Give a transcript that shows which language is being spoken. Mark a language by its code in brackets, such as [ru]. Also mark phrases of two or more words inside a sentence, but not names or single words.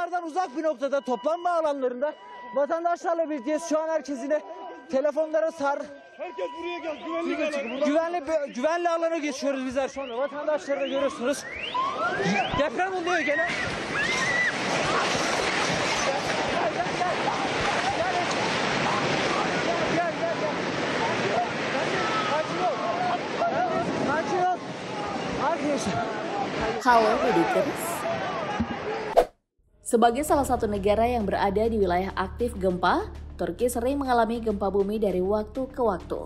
[tr] Bunlardan uzak bir noktada toplanma alanlarında vatandaşlarla birlikteyiz. Şu an herkes yine telefonlara Herkes buraya gel. güvenli alana geçiyoruz bizler şu anda. Vatandaşları da görüyorsunuz. Deprem oluyor gene. [id] Halo Medikers. Sebagai salah satu negara yang berada di wilayah aktif gempa, Turki sering mengalami gempa bumi dari waktu ke waktu.